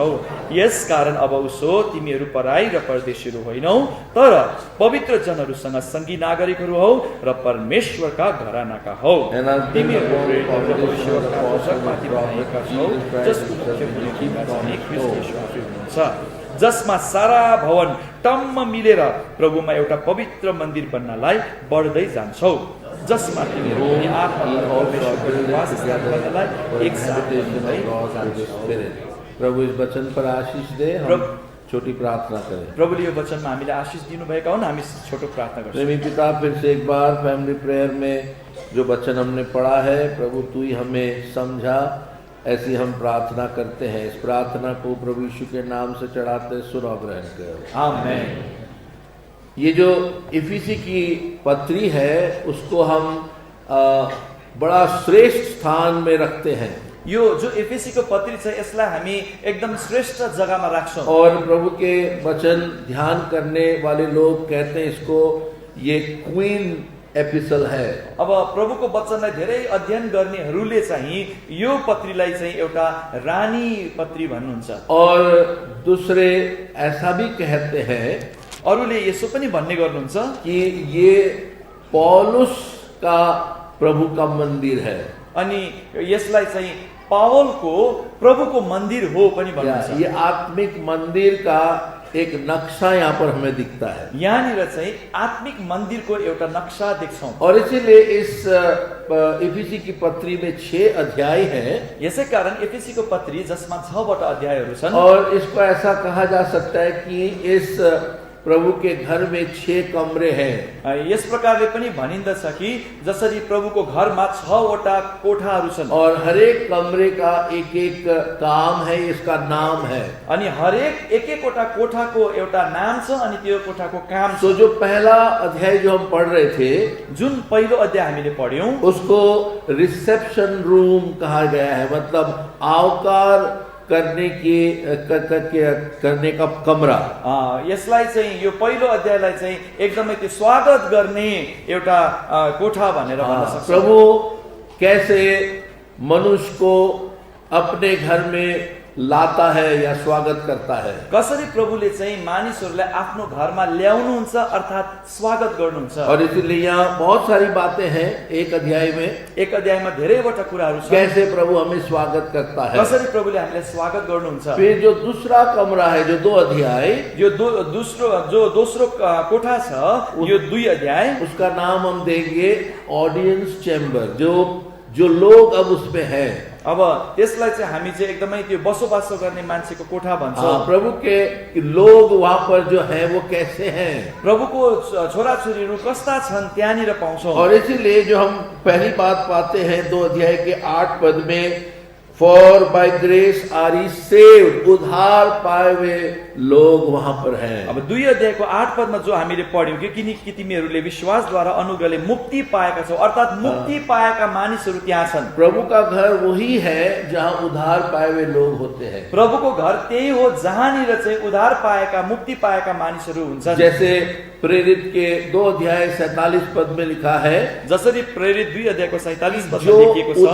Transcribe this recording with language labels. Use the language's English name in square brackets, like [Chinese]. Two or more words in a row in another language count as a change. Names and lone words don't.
[Nepali] यसकारण अब उसो तिमीहरू पराई र परदेशीहरू होइनौ, तर पवित्र जनहरूसँग सङ्गी नागरिकहरू हौ र परमेश्वरका घरानाका हौ। तिमीहरू जसमा सारा भवन टम्म मिलेर प्रभुमा एउटा पवित्र मन्दिर बन्नलाई बढ्दै जान्छौ, जसमा तिमीहरू [Hindi] प्रभु इस वचन पर आशीष दे। हम छोटी प्रार्थना करें। [Nepali] प्रभुले यो वचनमा हामीले आशीष दिनुभएका हुन्। हामी छोटो प्रार्थना गर्छौं। [Hindi] प्रेमी पिता, फिर से एक बार [English] family prayer [Hindi] में जो वचन हमने पढ़ा है प्रभु तू ही हमें समझा, ऐसी हम प्रार्थना करते हैं। इस प्रार्थना को प्रभु यीशु के नाम से चढ़ाते सुनो ग्रहण करो। आमीन। ये जो इफिसी की पत्री है उसको हम बड़ा श्रेष्ठ स्थान में रखते हैं। [Nepali] यो जो एफएसीको पत्री छ यसलाई हामी एकदम श्रेष्ठ जगहमा राख्छौं। [Hindi] और प्रभु के वचन ध्यान करने वाले लोग कहते हैं इसको ये [English] Queen Epistle [Hindi] है। [Nepali] अब प्रभुको वचनलाई धेरै अध्ययन गर्नेहरूले चाहिँ यो पत्रीलाई चाहिँ एउटा रानी पत्री भन्नुहुन्छ। [Hindi] और दूसरे ऐसा भी कहते हैं, [Nepali] अरूले यसो पनि भन्ने गर्नुहुन्छ [Hindi] कि ये पौलुस का प्रभु का मंदिर है। [Nepali] अनि यसलाई चाहिँ पावलको प्रभुको मन्दिर हो पनि भन्नुहुन्छ। [Hindi] ये आत्मिक मंदिर का एक नक्शा यहाँ पर हमें दिखता है। [Nepali] यहाँनिर चाहिँ आत्मिक मन्दिरको एउटा नक्सा देख्छौँ। [Hindi] और इसीलिए इस इफिसी की पत्री में 6 अध्याय हैं। [Nepali] यसै कारण एफिसीको पत्री जसमा 6 अध्यायहरू छन्। [Hindi] और इसको ऐसा कहा जा सकता है कि इस प्रभु के घर में 6 कमरे हैं। [Nepali] यस प्रकारले पनि भनिन्दछ कि जसरी प्रभुको घरमा 6 कोठाहरू छन् [Hindi] और हर एक कमरे का एक एक काम है, इसका नाम है। [Nepali] अनि हरेक एक-एकवटा कोठाको एउटा नाम छ अनि त्यो कोठाको काम छ। [Hindi] तो जो पहला अध्याय जो हम पढ़ रहे थे, [Nepali] जुन पहिलो अध्याय हामीले पढ्यौं [Hindi] उसको [English] reception room [Hindi] कहा गया है, मतलब आवकार करने का कमरा। [Nepali] यसलाई चाहिँ यो पहिलो अध्यायलाई चाहिँ एकदमै त्यो स्वागत गर्ने एउटा कोठा भनेर भन्न सक्छौं। [Hindi] प्रभु कैसे मनुष्य को अपने घर में लाता है या स्वागत करता है, [Nepali] कसरी प्रभुले चाहिँ मानिसहरूलाई आफ्नो घरमा ल्याउनुहुन्छ अर्थात स्वागत गर्नुहुन्छ। [Hindi] और इसलिए यहाँ बहुत सारी बातें हैं एक अध्याय में। [Nepali] एक अध्यायमा धेरैवटा कुराहरू छन्। [Hindi] कैसे प्रभु हमें स्वागत करता है, [Nepali] कसरी प्रभुले हामीलाई स्वागत गर्नुहुन्छ। [Hindi] फिर जो दूसरा कमरा है, जो 2 अध्याय, [Nepali] यो दोस्रो कोठा छ, यो 2 अध्याय, [Hindi] उसका नाम हम देंगे [English] audience chamber. [Hindi] जो लोग अब उसमें हैं, [Nepali] अब त्यसलाई चाहिँ हामी चाहिँ एकदमै त्यो बसोबासो गर्ने मान्छेको कोठा भन्छौँ। [Hindi] प्रभु के लोग वहां पर जो है वो कैसे हैं, [Nepali] प्रभुको छोराछोरीहरू कस्ता छन् त्यहाँनिर पाउँछौँ। [Hindi] और इसीलिए जो हम पहली बात पाते हैं 2 अध्याय के 8 पद में, [English] for by grace are ye saved, [Hindi] उद्धार पाए हुए लोग वहां पर हैं। [Nepali] अब 2 अध्यायको 8 पदमा जो हामीले पढ्यौं कि किनकि तिमीहरूले विश्वासद्वारा अनुग्रहले मुक्ति पाएका छौ, अर्थात मुक्ति पाएका मानिसहरू त्यहाँ छन्। [Hindi] प्रभु का घर वही है जहां उद्धार पाए हुए लोग होते हैं। [Nepali] प्रभुको घर त्यही हो जहाँनिर चाहिँ उद्धार पाएका मुक्ति पाएका मानिसहरू हुन्छन्। [Hindi] जैसे प्रेरित के 2 अध्याय 47 पद में लिखा है, [Nepali] जसरी प्रेरित 2 अध्यायको 47 पदमा जो लेखिएको छ,